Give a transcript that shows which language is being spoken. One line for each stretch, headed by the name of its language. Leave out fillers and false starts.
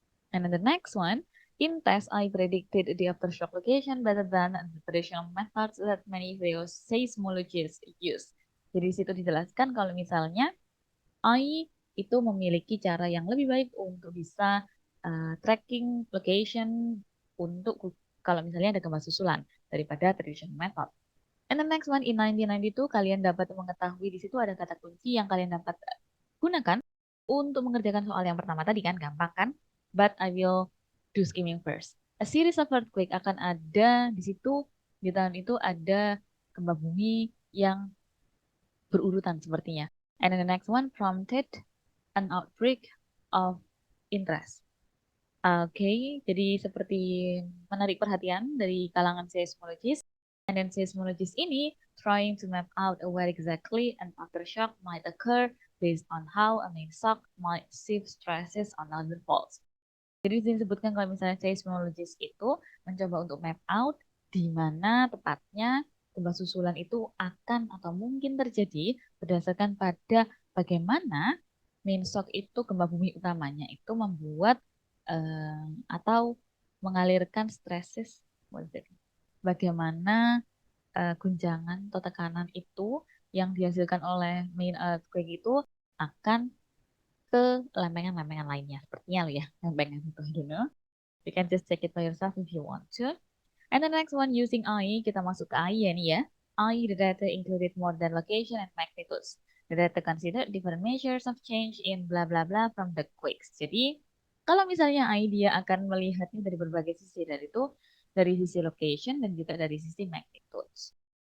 English: And then the next one, in test, I predicted the aftershock location better than the traditional methods that many seismologists use.
Indonesian: Jadi di situ dijelaskan kalau misalnya I itu memiliki cara yang lebih baik untuk bisa tracking location untuk kalau misalnya ada gempa susulan daripada traditional method.
English: And the next one,
Indonesian: in 1992, kalian dapat mengetahui di situ ada kata kunci yang kalian dapat gunakan untuk mengerjakan soal yang pertama tadi kan, gampang kan?
English: But I will do skimming first. A series of earthquake
Indonesian: akan ada di situ, di tahun itu ada gempa bumi yang berurutan sepertinya.
English: And then the next one prompted an outbreak of interest.
Indonesian: Oke, jadi seperti menarik perhatian dari kalangan seismologis.
English: And then seismologis ini trying to map out where exactly an aftershock might occur based on how a main shock might shift stresses on other faults.
Indonesian: Jadi disebutkan kalau misalnya seismologis itu mencoba untuk map out di mana tepatnya gempa susulan itu akan atau mungkin terjadi berdasarkan pada bagaimana main shock itu gempa bumi utamanya itu membuat atau mengalirkan stresses, bagaimana guncangan atau tekanan itu yang dihasilkan oleh main earthquake itu akan ke lempengan-lempengan lainnya. Sepertinya lo ya, lempengan itu,
English: I don't know. You can just check it by yourself if you want to. And the next one, using AI,
Indonesian: kita masuk ke AI ya nih ya.
English: AI, the data included more than location and magnitudes. The data considered different measures of change in blah blah blah from the quakes.
Indonesian: Jadi, kalau misalnya AI dia akan melihatnya dari berbagai sisi, dari itu dari sisi location dan juga dari sisi magnitudes.